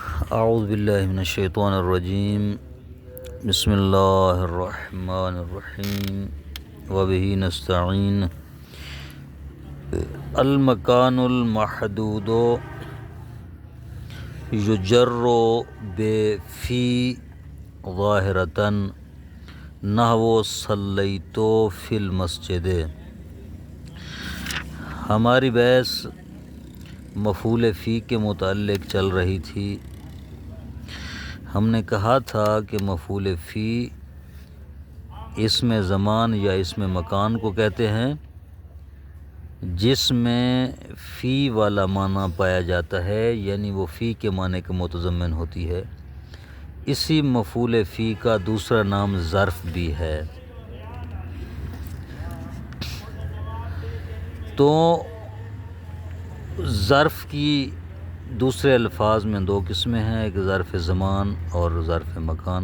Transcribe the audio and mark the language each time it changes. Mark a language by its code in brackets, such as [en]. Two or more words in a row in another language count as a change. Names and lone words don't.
[ar] اعوذ باللہ من الشیطان الرجیم بسم اللہ الرحمن الرحیم وبہ نستعین المکان المحدود یجر بفی ظاہرتاً نحو صلیت فی المسجد۔ [ur] ہماری بحث مفعول فی کے متعلق چل رہی تھی۔ ہم نے کہا تھا کہ مفعول فی اسم زمان یا اسم مکان کو کہتے ہیں جس میں فی والا معنی پایا جاتا ہے، یعنی وہ فی کے معنی کا متضمن ہوتی ہے۔ اسی مفعول فی کا دوسرا نام ظرف بھی ہے۔ تو ظرف کی دوسرے الفاظ میں دو قسمیں ہیں، ایک ظرف زمان اور ظرف مکان۔